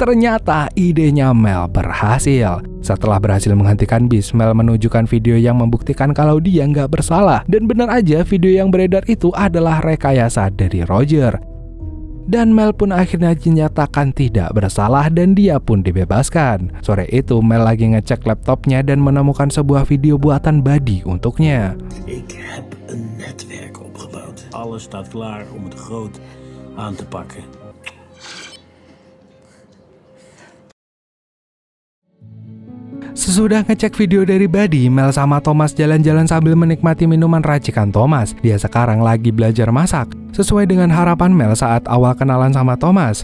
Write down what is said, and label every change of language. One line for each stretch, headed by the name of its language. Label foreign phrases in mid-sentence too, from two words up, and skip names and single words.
Indonesian: ternyata idenya Mel berhasil. Setelah berhasil menghentikan bis, Mel menunjukkan video yang membuktikan kalau dia nggak bersalah. Dan benar aja video yang beredar itu adalah rekayasa dari Roger. Dan Mel pun akhirnya dinyatakan tidak bersalah dan dia pun dibebaskan. Sore itu Mel lagi ngecek laptopnya dan menemukan sebuah video buatan Buddy untuknya.
Dutch: Ik heb een netwerk opgebouwd. Alles staat klaar om het groot aan te pakken.
Indonesian: Sesudah ngecek video dari Buddy, Mel sama Thomas jalan-jalan sambil menikmati minuman racikan Thomas. Dia sekarang lagi belajar masak, sesuai dengan harapan Mel saat awal kenalan sama Thomas.